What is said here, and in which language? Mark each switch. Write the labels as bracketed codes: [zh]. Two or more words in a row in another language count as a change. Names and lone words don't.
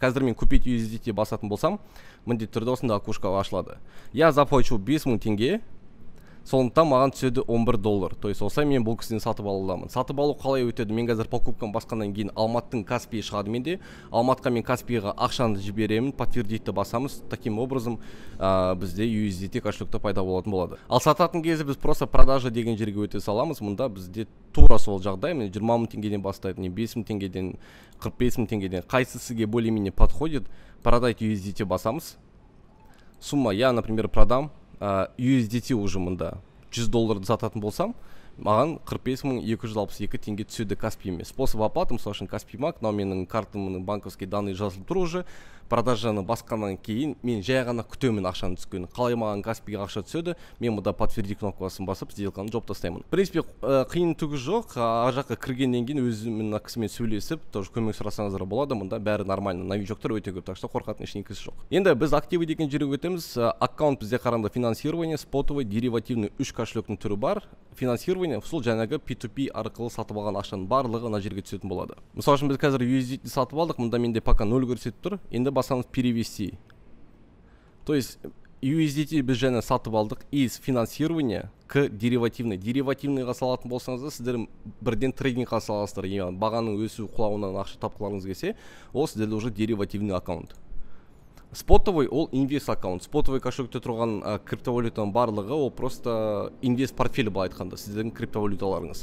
[kk] Қазір мен купить USDT басатын болсам, міндетті түрде осында окошко ашылады. [ru] Я заплачу 5000 теңге. [kk] Сондықтан маған түседі 11 доллар. [ru] То есть [kk] осылай мен бұл кісіден сатып аламын. Сатып алу қалай өтеді? Мен қазір покупканы басқаннан кейін Алматтың Каспиі шығады менде. Алматқа мен Каспиға ақшаны жіберемін, подтвердитті басамыз. [ru] Таким образом [kk] бізде USDT кошелекте пайда болатын болады. Ал сататын кезде біз [ru] просто продажа [kk] деген жерге өте саламыз. Мұнда бізде тура сол жағдай. Мен 20 мың теңгеден бастайды, 5000 теңгеден, 45 мың теңгеден. Қайсы сізге [ru] более-менее подходит? [kk] Продать USDT басамыз. [ru] Сумма, я, например, продам USDT уже [kk] мұнда 100 долларды сататын болсам, маған 45262 теңге түседі Каспиіме. [ru] Способ оплаты, [kk] мысалы үшін Каспи банк, но менің картамның [ru] банковский данные [kk] жазылып тұр уже. Продажаны басқаннан кейін мен жай ғана күтемін ақшаны түскенін. Қалай маған Каспиге ақша түседі, мен мұнда подтверди кнопкасын басып, сделканы жауып тастаймын. [ru] В принципе, [kk] қиын түгі жоқ. Ар жаққа кіргеннен кейін өзімнің кісімен сөйлесіп, тоже көмек сұрасаңыздар болады. Мұнда бәрі нормально. Новичоктар өте көп, [ru] так что [kk] қорқатын ештеңесі жоқ. Енді біз активы деген жерге өтеміз. Аккаунт бізде қараңда [ru] финансирование, спотовый, деривативный [kk] 3 кошелектің түрі бар. Финансирование сол жаңағы P2P арқылы сатып алған ақшаның барлығы ана жерге түсетін болады. Мысалы үшін біз қазір USDT сатып алдық, мұнда менде пока 0 көрсетіп тұр. Енді басамыз перевести. [ru] То есть [kk] USDT біз жаңа сатып алдық [ru] из финансирования к деривативный. [kk] Деривативныйға салатын болсаңызда, сіздер бірден трейдингқа саласыздар. Бағаның өсу құлауынан ақша тапқыларыңыз келсе, ол сіздерде уже деривативный аккаунт. Спотовый ол инвест аккаунт. Спотовый кошелькте тұрған криптовалютаның барлығы ол просто инвест портфелі былай айтқанда сіздердің криптовалюталарыңыз.